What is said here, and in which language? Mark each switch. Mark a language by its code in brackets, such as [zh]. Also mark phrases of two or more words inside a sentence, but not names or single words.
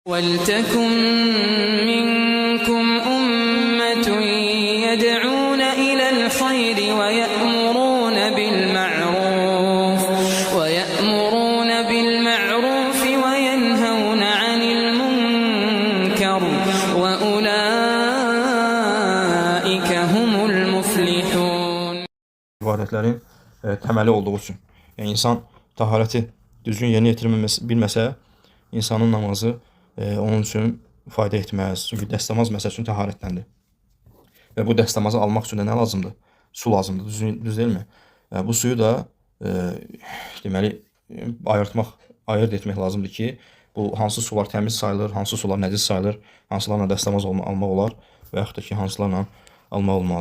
[ar] وَلْتَكُنْ مِنْكُمْ أُمَّةٌ يَدْعُونَ إِلَى الْخَيْرِ وَيَأْمُرُونَ بِالْمَعْرُوفِ وَيَنْهَوْنَ عَنِ الْمُنْكَرِ وَأُولَٰئِكَ هُمُ الْمُفْلِحُونَ. [az] İbadətlərin təməli olduğu üçün. Yəni, insan taharəti düzgün yerinə yetirməsə, insanın namazı onun üçün fayda etməz. Çünki dəstəmaz məsəl üçün taharətləndir. Və bu dəstəmazı almaq üçün də nə lazımdır? Su lazımdır, düz deyilmi? Bu suyu da deməli, ayırt etmək lazımdır ki, bu hansı sular təmiz sayılır, hansı sular nəcis sayılır, hansılarla dəstəmaz almaq olar və yaxud da ki, hansılarla almaq olmaz.